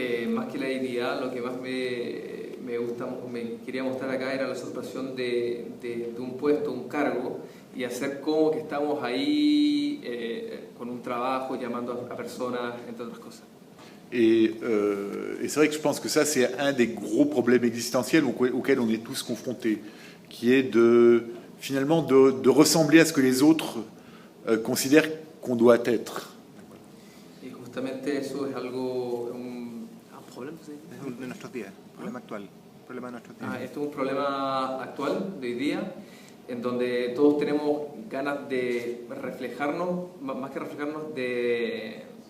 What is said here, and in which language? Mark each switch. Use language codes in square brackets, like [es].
[es] Más que la dignidad, lo que más me gusta, me quería mostrar acá era la usurpación de un puesto, un cargo, y hacer como que estamos ahí con un trabajo, llamando a personas, entre otras cosas. [fr] Et c'est vrai que je pense que ça, c'est un des gros problèmes existentiels auxquels on est tous confrontés, qui est finalement de ressembler à ce que les autres considèrent qu'on doit être. [es] Y justamente eso es algo, un problema, ¿sí? Es de nuestros días, problema actual, problema de nuestros días. Esto es un problema actual de hoy día, en donde todos tenemos ganas de reflejarnos, más que reflejarnos, de